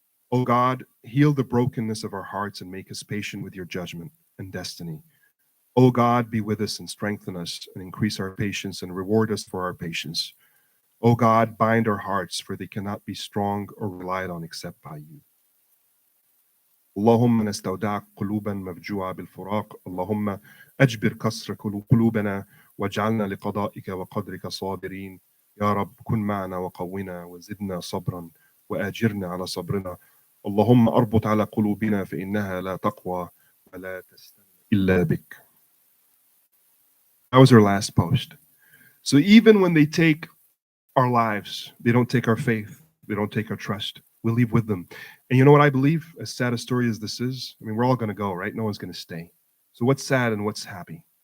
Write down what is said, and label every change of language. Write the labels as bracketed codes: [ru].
[en] Oh God, heal the brokenness of our hearts and make us patient with your judgment and destiny. Oh God, be with us and strengthen us and increase our patience and reward us for our patience. Oh God, bind our hearts, for they cannot be strong or relied on except by you. [ar] اللهم نستودعك قلوبا مفجوعة بالفراق. اللهم أجبر كسر قلوبنا واجعلنا لقضائك وقدرك صابرين. يا رب كن معنا وقونا وزدنا صبرا وآجرنا على صبرنا. اللهم أربط على قلوبنا فإنها لا تقوى ولا تستنى إلا بك. [en] That was her last post. So even when they take our lives, they don't take our faith, they don't take our trust, we leave with them. And you know what I believe, as sad a story as this is? I mean, we're all going to go, right? No one's going to stay. So what's sad and what's happy?